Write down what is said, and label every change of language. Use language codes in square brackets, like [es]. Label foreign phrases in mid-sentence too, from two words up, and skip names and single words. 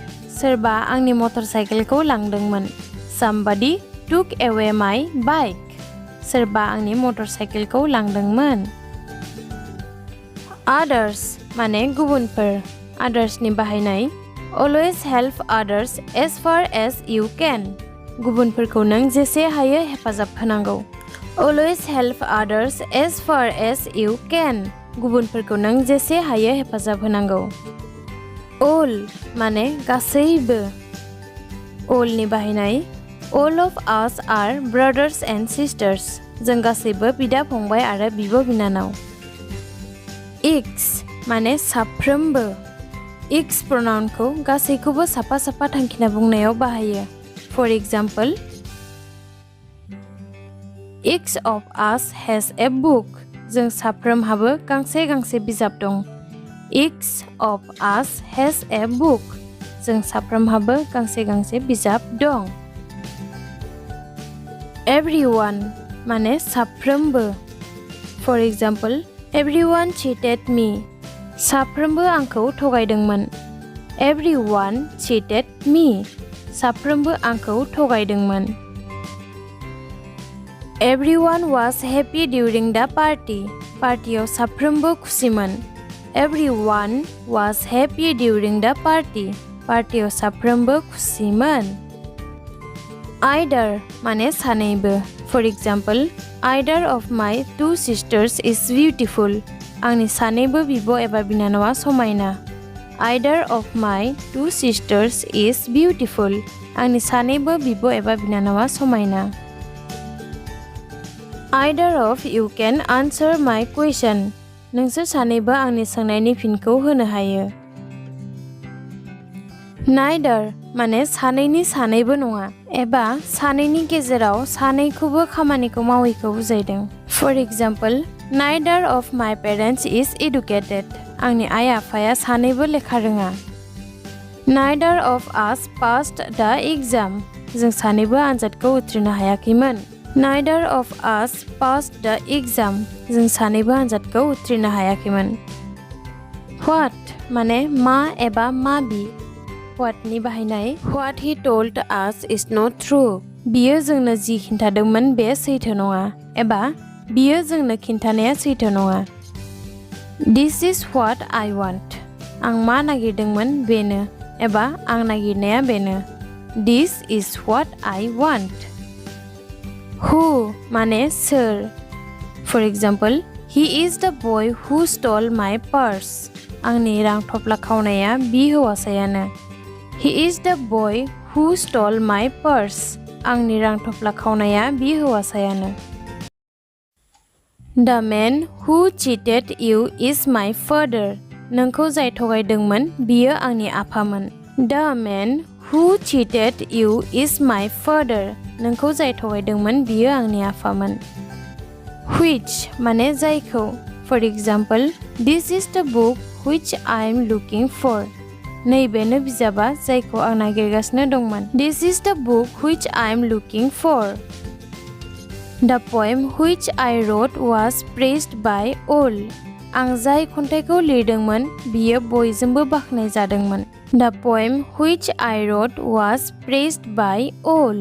[brx] सोरबा आंनि मटर साइकेलखौ लांदोंमोन। [en] Somebody took away my bike. [brx] सोरबा आंनि मटर साइकेलखौ लांदोंमोन। Others माने गुबुनफोर। Othersनि बाहायनाय [en] Always help others as far as you can. [brx] गुबुनफोरखौ नों जेसे हायो हेफाजाब होनांगौ। [en] Always help others as far as you can. [brx] गुबुनफोरखौ नों जेसे हायो हेफाजाब होनांगौ। All माने गासैबो। Allनि बाहायनाय [en] All of us are brothers and sisters. [brx] जों गासैबो बिदा फंबाय आरो बिब' बिनानाव। Each माने साफ्रोमबो। [en] Each pronounखौ [brx] गासैखौबो साफा साफा थांखिना बुंनायाव बाहायो। [en] For example, each of us has a book. [brx] जों साफ्रोमहाबो गांसे गांसे बिजाब दं। [en] Each of us has a book. [brx] जों साफ्रोमहाबो गांसे गांसे बिजाब दं। Everyone माने साफ्रोमबो। [en] For example, everyone cheated me. [brx] साफ्रोमबो आंखौ थगायदोंमोन। [en] Everyone cheated me. [brx] साफ्रोमबो आंखौ थगायदोंमोन। [en] Everyone was happy during the party. [brx] पार्टियाव साफ्रोमबो खुसिमोन. [en] Everyone was happy during the party. [brx] पार्टियाव साफ्रोमबो खुसिमोन. Either माने सानैबो. [en] For example, either of my 2 sisters is beautiful. [brx] आंनि सानैबो बिब' एबा बिनानावा समायना. [en] Either of my 2 sisters is beautiful. [brx] आंनि सानैबो बिब' एबा बिनानावा समायना. [en] Either of you can answer my question. [brx] नोंसोर सानैबो आंनि सोंनायनि फिनखौ होनो हायो. Neither माने सानैनि सानैबो नङा एबा सानैनि गेजेराव सानैखौबो खामानिखौ मावैखौ बुजायदों. [en] For example, neither of my parents is educated. [brx] आंनि आइ आफाया सानैबो लेखा रोङा. [en] Neither of us passed the exam. [brx] जों सानैबो आनजादखौ उथ्रिनो हायाखैमोन. [en] Neither of us passed the exam. [brx] जों सानैबो आनजादखौ उथ्रिनो हायाखैमोन. What माने मा एबा माबि. [en] What [brx] नि बाहायनाय [en] What he told us is not true. [brx] बियो जोंनो जि खिन्थादोंमोन बे सैथो नङा एबा बियो जोंनो खिन्थानाया सैथो नङा. [en] This is what I want. [brx] आं मा नागिरदोंमोन बेनो एबा आं नागिरनाया बेनो. [en] This is what I want. Who [brx] माने सोर. [en] For example, he is the boy who stole my purse. [brx] आंनि रां थफ्ला खावनाया बि हौवासायानो. [en] He is the boy who stole my purse. [brx] आंनि रां थफ्ला खावनाया बि हौवासायानो. [en] The man who cheated you is my father. [brx] नोंखौ जाय थगायदोंमोन बियो आंनि आफामोन. [en] The man who cheated you is my father. [brx] नोंखौ जाय थगायदोंमोन बियो आंनि आफामोन. Which माने जायखौ. [en] For example, this is the book which I am looking for. [brx] नैबेनो बिजाबा जायखौ आं नागिरगासिनो दंमोन. [en] This is the book which I am looking for. The poem which I wrote was praised by all. [brx] आं जाय खन्थाइखौ लिरदोंमोन बियो बयजोंबो बाख्नाय जादोंमोन. [en] The poem which I wrote was praised by all.